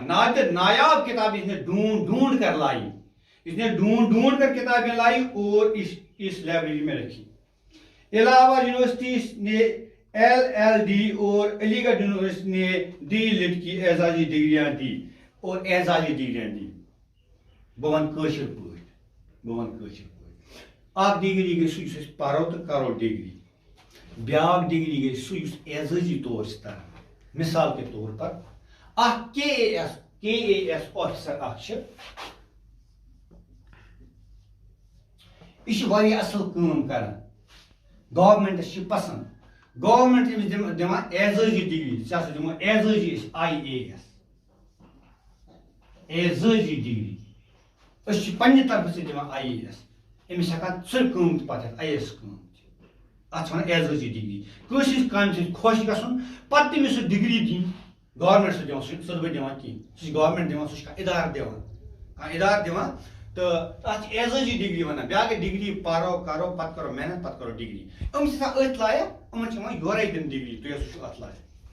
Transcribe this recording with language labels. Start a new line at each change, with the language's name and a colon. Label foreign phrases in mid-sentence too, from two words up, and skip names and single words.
Urdu: نایاب کتابیں اس نے ڈھونڈ کر لائی. اس نے ڈھونڈ کر کتابیں لائی اور اس لائبریری میں رکھی. الہ آباد یونیورسٹی نے LLD اور علی گڑھ یونیورسٹی نے D.Litt کی اعزازی ڈگریاں دی.
Kashmiri: بہن کٲشِر پٲٹھۍ اکھ ڈگری گئی سُہ یُس أسۍ پرو تہٕ کرو ڈگری. بیاکھ ڈگری گئی سُہ یُس اعزازی طور چھِ تران.
Urdu: مثال کے طور پر
Kashmiri: KAS آفیسر یہ واریاہ اصل کام کران گورمنٹس پسند گورمنٹ دِوان اعزازی ڈگری ژےٚ دِمو اعزازی IAS اعزازی ڈگری پننہِ طرفہٕ ژےٚ دِوان IAS أمِس ہٮ۪کان سُہ کٲم تہِ پتہٕ ہٮ۪تھ IAS کٲم اتھ وَنان اعزازی ڈگری کٲنٛسہِ ہٕنٛزِ کامہِ سۭتۍ خۄش گژھُن پتہٕ تٔمِس سُہ ڈگری دِنۍ گورمنٹ سُہ دِوان سُہ چھُنہٕ بہٕ دِوان کِہیٖنۍ سُہ چھُ گورمنٹ دِوان سُہ چھُ کانٛہہ اِدارٕ دِوان تہٕ تَتھ چھِ اعزازی ڈگری وَنان بیٛاکھ گٔے ڈگری پَرو کرو پتہٕ کرو محنت پتہٕ کرو ڈگری یِم چھِ آسان أتھۍ لایق یِمن چھِ یِوان یورے دِنہٕ ڈگری تُہۍ ہسا چھِو اَتھ لایق